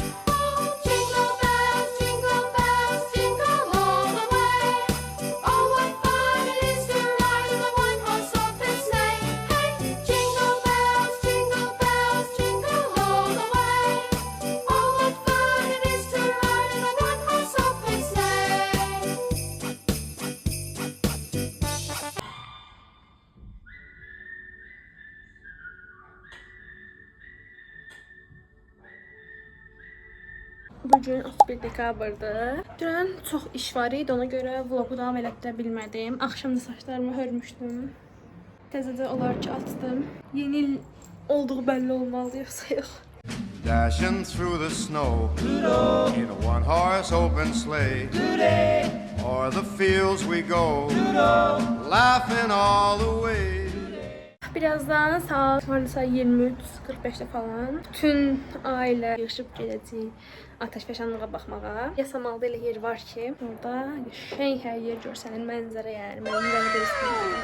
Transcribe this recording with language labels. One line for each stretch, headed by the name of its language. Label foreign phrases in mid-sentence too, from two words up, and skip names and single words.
English: Oh, jingle bells, jingle all the way. Oh, what fun it is to ride in a one-horse open sleigh! Hey, jingle bells, jingle all the way. Oh, what fun it is to ride in a one-horse open sleigh!
Azerbaijani: Bugün 31 dekabrdır. Dünən çox iş var idi, ona görə vlogu davam elədə bilmədim. Axşam da saçlarımı hörmüşdüm. Təzədə olar ki açdım. Yeni il olduğu bəlli olmalı, yoxsa yox.
English: Dashing through the snow in a one-horse open sleigh. O'er the fields we go, laughing all the way.
Azerbaijani: Birazdan saat varsa 23:45'də falan bütün ailə yığışıb gedəcək atəşfəşanlığa baxmağa. Yasamalda elə yer var ki, orada qəşəng hər yer görsənir, mənzərə yəni, mənzərə görsənir.